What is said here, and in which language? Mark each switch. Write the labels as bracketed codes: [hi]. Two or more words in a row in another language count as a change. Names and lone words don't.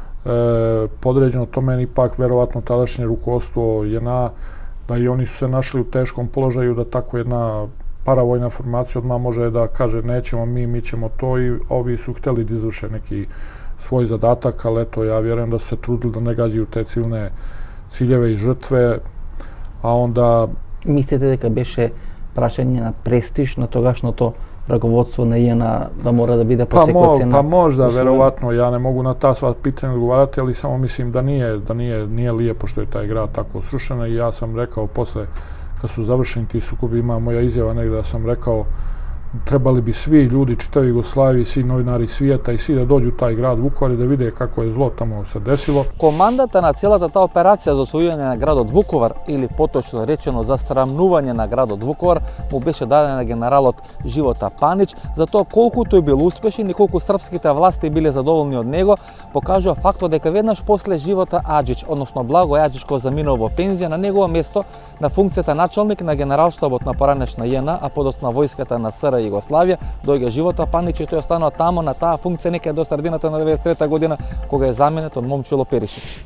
[sr] podređeno tome, ipak verovatno tadašnje rukovodstvo JNA, da i oni su se našli u teškom položaju da tako jedna paravojna formacija odmah može da kaže nećemo mi ćemo to, i ovi su hteli da izvrše neki svoj zadatak, ali eto, ja vjerujem da su se trudili da ne gađaju te civilne ciljeve i žrtve, a onda... [mk] Мислите дека беше прашање на престиж на тогашното раководство на ИНА да мора да биде по секоја цена? [sr] Pa možda, verovatno, ja ne mogu na ta sva pitanja odgovarati, ali samo mislim da nije lijepo što je taj grad tako srušen, i ja sam rekao posle, kad su završeni ti sukobi, ima moja izjava negdje da sam rekao trebali bi svi ljudi čitave Jugoslavije, svi novinari svijeta i svi da dođu u taj grad Vukovar i da vide kako je zlo tamo se desilo. [mk] Командата на целата таа операција за освојување на градот Вуковар, или поточно речено за срамнување на градот Вуковар, му беше даден на генералот Живота Панич. За тоа колку тој бил успешен и колку српските власти биле задоволни од него, покажува фактот дека веднаш после Живота Аџич, односно Благо Аџич, кој заминал во пензија, на негово место на функцијата началник на генералштабот на поранешна JNA, а подосна војската на СР Југославија, доаѓа Живота Панич и тој останува таму на таа функција некаде до средината на 93 година, кога е заменет од Момчило Перишич.